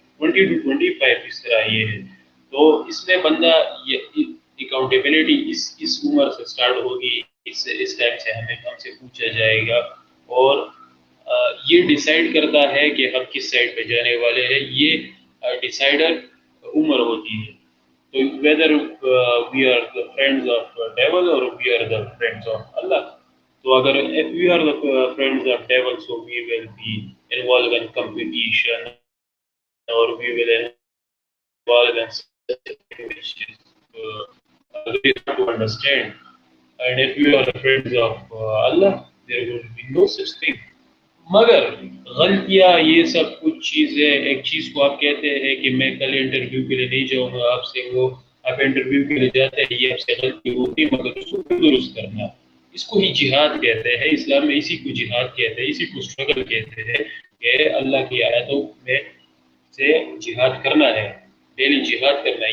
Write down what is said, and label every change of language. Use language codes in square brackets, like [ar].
[ur] 20 to 25 اس طرح یہ ہے. تو اس میں بندہ اکاؤنٹیبلٹی اس عمر سے اسٹارٹ ہوگی. اس ٹائم سے ہم سے پوچھا جائے گا، اور یہ ڈیسائیڈ کرتا ہے کہ ہم کس سائڈ پہ جانے والے ہیں. یہ ڈیسائیڈر عمر ہوتی ہے. [en] So whether we are the friends of devil or we are the friends of Allah. So agar if we are the friends of devil, so we will be involved in competition, or we will involved in something which is very hard to understand. And if we are the friends of Allah, there will be no such thing. [ur] مگر غلطیاں یہ سب کچھ چیزیں، ایک چیز کو آپ کہتے ہیں کہ میں کل انٹرویو کے لیے نہیں جاؤں گا آپ سے، وہ آپ انٹرویو کے لیے جاتے ہیں، یہ آپ سے غلطی ہوتی ہے، مگر اس کو درست کرنا، اس کو ہی جہاد کہتے ہیں. اسلام میں اسی کو جہاد کہتے ہیں، اسی کو اسٹرگل کہتے ہیں کہ اللہ کی آیتوں میں سے جہاد کرنا ہے، ڈیلی جہاد کرنا ہے.